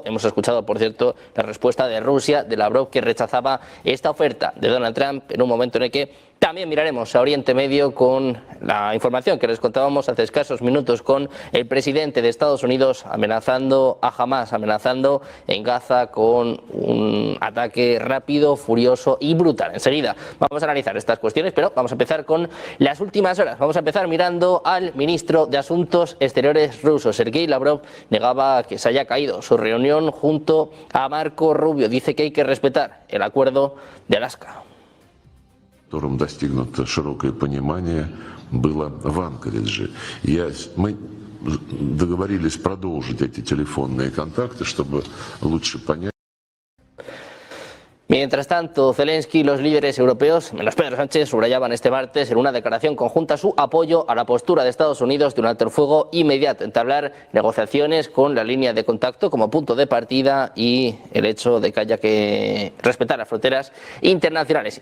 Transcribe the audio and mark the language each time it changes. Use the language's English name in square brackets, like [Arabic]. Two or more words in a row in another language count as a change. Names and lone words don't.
[Spanish] Hemos escuchado, por cierto, la respuesta de Rusia, de Lavrov, que rechazaba esta oferta de Donald Trump en un momento en el que también miraremos a Oriente Medio con la información que les contábamos hace escasos minutos, con el presidente de Estados Unidos amenazando a Hamas, amenazando en Gaza con un ataque rápido, furioso y brutal. Enseguida vamos a analizar estas cuestiones, pero vamos a empezar con las últimas horas. Vamos a empezar mirando al ministro de Asuntos Exteriores ruso. Sergei Lavrov negaba que se haya caído su reunión junto a Marco Rubio. Dice que hay que respetar el acuerdo de Alaska. [Russian] Которым достигнуто широкое понимание, было в Анкоридже. Мы договорились продолжить эти телефонные контакты, чтобы лучше понять. [Spanish] Mientras tanto, Zelensky y los líderes europeos, menos Pedro Sánchez, subrayaban este martes en una declaración conjunta su apoyo a la postura de Estados Unidos de un alto el fuego inmediato, entablar negociaciones con la línea de contacto como punto de partida y el hecho de que haya que respetar las fronteras internacionales.